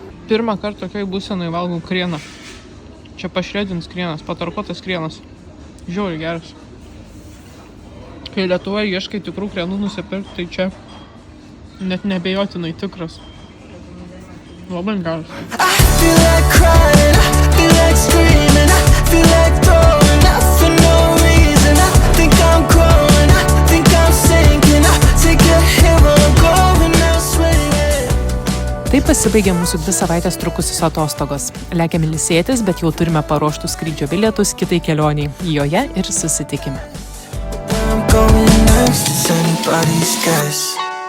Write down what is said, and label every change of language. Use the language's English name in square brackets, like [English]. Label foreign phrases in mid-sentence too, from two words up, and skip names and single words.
[Lithuanian] Pirmą kartą tokioj būsenoj valgau krieną. Čia pašredins krienas, patarkuotas krienas. Žiauriai geras. Kai Lietuvoje ieškai tikrų krienų nusipirkti, tai čia net nebejotinai tikras. Labai geras. [English] I feel like crying, I feel like screaming, I feel like throwing up for no reason. I think I'm growing, I think I'm sinking, I take a hit while I'm going elsewhere. [Lithuanian] Taip pasibaigė mūsų 2 savaitės trukusios atostogos. Lekiam ilsėtis, bet jau turime paruoštus skrydžio bilietus kitai kelioniai. Joje ir susitikime. [English] Where I'm going next is anybody's guess.